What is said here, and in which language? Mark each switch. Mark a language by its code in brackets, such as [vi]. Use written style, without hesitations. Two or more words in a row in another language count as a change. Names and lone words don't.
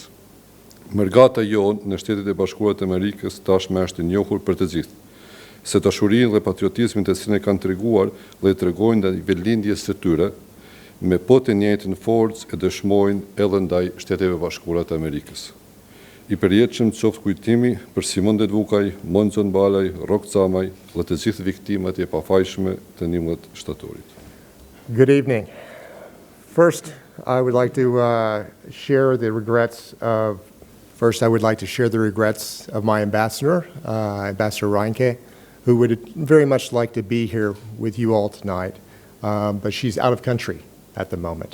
[sq] Mërgata jonë në Shtetet e Bashkuara të Amerikës tashmë është e njohur për të gjithë, se dashurinë dhe patriotizmin të cilën e kanë treguar dhe tregojnë ndaj velindjes së tyre, me po të njëjtën forcë e dëshmojnë edhe ndaj Shteteve Bashkuara të Amerikës. I përjetshëm qoftë kujtimi për Simon Dedvukaj, Mon Xhonbalaj, Rok Camaj dhe të gjithë viktimat e pafajshme të 11 shtatorit. [en] Good evening. First, I would like to share the regrets of my ambassador, Ambassador Reinke, who would very much like to be here with you all tonight, but she's out of country at the moment.